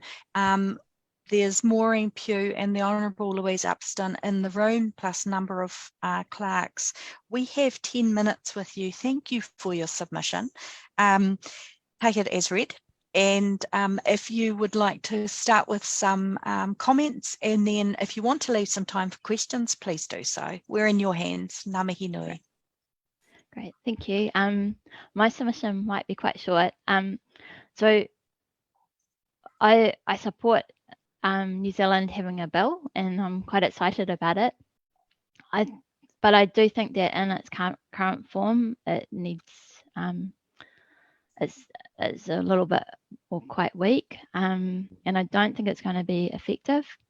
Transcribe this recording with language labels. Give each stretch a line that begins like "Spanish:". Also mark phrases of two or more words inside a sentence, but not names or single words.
English: There's Maureen Pugh and the Honourable Louise Upston in the room, plus a number of clerks. We have 10 minutes with you. Thank you for your submission. Take it as read. And if you would like to start with some comments, and then if you want to leave some time for questions, please do so. We're in your hands.
Māori: Ngā mihi nui.
English: Great, thank you. My submission might be quite short. So I support New Zealand having a bill, and I'm quite excited about it. But I do think that in its current form, it needs it's a little bit or quite weak, and I don't think it's going to be effective.